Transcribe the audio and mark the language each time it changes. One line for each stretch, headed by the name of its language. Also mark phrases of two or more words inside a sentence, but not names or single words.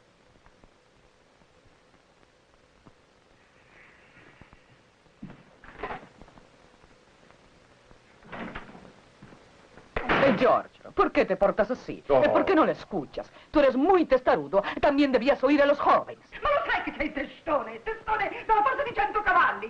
Spanish: Giorgio, ¿por qué te portas así? Oh. ¿Por qué no le escuchas? Tú eres muy testarudo. También debías oír a los jóvenes.
Italian: Ma lo sai che sei testone? Testone dalla forza di 100 cavalli!